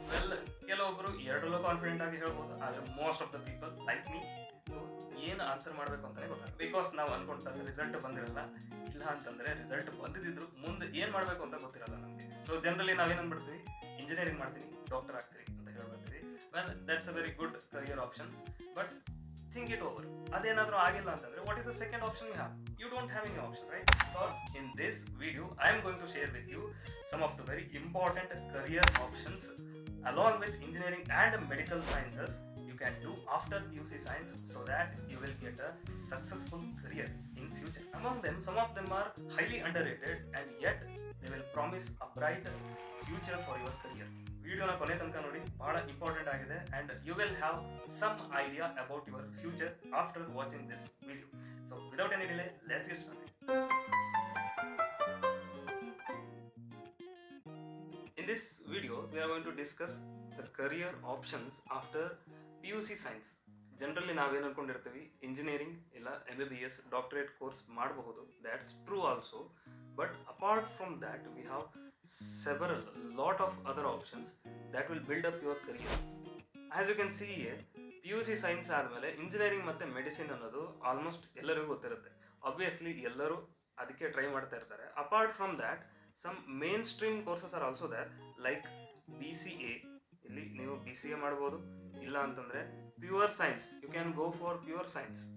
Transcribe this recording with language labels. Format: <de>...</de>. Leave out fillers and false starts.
<kn>Well, ಕೆಲವೊಬ್ರು ಎರಡರಲ್ಲೂ confident ಆಗಿ ಹೇಳ್ಬೋದು, ಆದ್ರೆ</kn> <en>most of the people like me</en> <kn>so ಏನು ಆನ್ಸರ್ ಮಾಡ್ಬೇಕು ಅಂತಾನೆ ಗೊತ್ತಾಗ. ಬಿಕಾಸ್ ನಾವು ಅನ್ಕೊಂಡಾಗ ರಿಸಲ್ಟ್ ಬಂದಿರಲ್ಲ, ಇಲ್ಲ ಅಂತಂದ್ರೆ ರಿಸಲ್ಟ್ ಬಂದಿದ್ರು ಮುಂದೆ ಏನ್ ಮಾಡ್ಬೇಕು ಅಂತ ಗೊತ್ತಿರಲ್ಲ ನಮಗೆ. ಸೊ ಜನರಲಿ ನಾವೇನ್ ಅನ್ಬಿಡ್ತೀವಿ, ಇಂಜಿನಿಯರಿಂಗ್ ಮಾಡ್ತೀನಿ, ಡಾಕ್ಟರ್ ಆಗ್ತೀನಿ ಅಂತ ಹೇಳ್ಬಿಡ್ತೀವಿ.</kn> <en>Well, that's a very good career option, but think it over.</en> <kn>ಅದೇನಾದ್ರೂ ಆಗಿಲ್ಲ ಅಂತಂದ್ರೆ</kn> <en>what is the second option you have? You don't have any option, right? Because in this video I am going to share with you some of the very important career options along with engineering and medical sciences you can do after PUC science so that you will get a successful career in future. Among them, some of them are highly underrated and yet they will promise a bright future for your career.</en> <kn>ವಿಡಿಯೋನ ಕೊನೆ ತನಕ ನೋಡಿ, ಬಹಳ important ಆಗಿದೆ</kn> <en>And you will have some idea about your future after watching this video. So without any delay, let's get started. In this video we are going to discuss the career options after PUC science.</en> <kn>Generally ನಾವೇನು ಅನ್ಕೊಂಡಿರ್ತೀವಿ, engineering ಇಲ್ಲ MBBS doctorate course ಮಾಡಬಹುದು.</kn> <en>That's true also, but apart from that we have several lot of other options that will build up your career. As you can see here,</en> <kn>PUC science ಆದಮೇಲೆ engineering ಮತ್ತು medicine ಅನ್ನೋದು almost ಎಲ್ಲರಿಗೂ ಗೊತ್ತಿರುತ್ತೆ. Obviously ಎಲ್ಲರೂ ಅದಕ್ಕೆ try ಮಾಡ್ತಾ ಇರ್ತಾರೆ.</kn> <en>Apart from that some main stream courses are also there, like BCA.</en> <kn>ಇಲ್ಲಿ ನೀವು BCA ಮಾಡ್ಬೋದು, ಇಲ್ಲ ಅಂತಂದರೆ pure science,</kn> <en>You can go for pure science.</en>